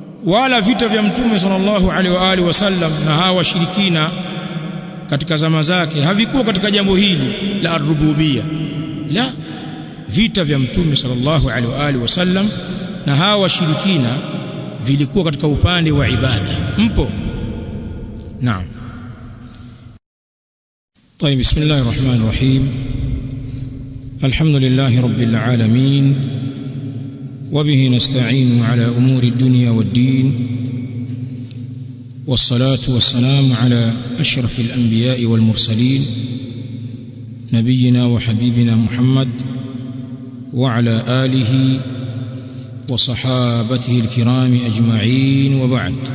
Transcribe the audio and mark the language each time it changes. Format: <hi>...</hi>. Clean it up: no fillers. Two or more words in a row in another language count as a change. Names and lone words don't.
<sw>wala vita vya mtume</sw> <ar>صلى الله عليه وعلى آله وسلم</ar> <sw>na hawa washirikina katika zama zake havikuwa katika jambo hili la ar-rububiyya. La, vita vya mtume</sw> <ar>صلى الله عليه وعلى آله وسلم</ar> <sw>na hawa washirikina vilikuwa katika upande wa ibada. Mpo? Naam.</sw> <ar>طيب بسم الله الرحمن الرحيم. الحمد لله رب العالمين وبه نستعين على أمور الدنيا والدين، والصلاة والسلام على أشرف الأنبياء والمرسلين نبينا وحبيبنا محمد وعلى آله وصحابته الكرام أجمعين، وبعد.</ar>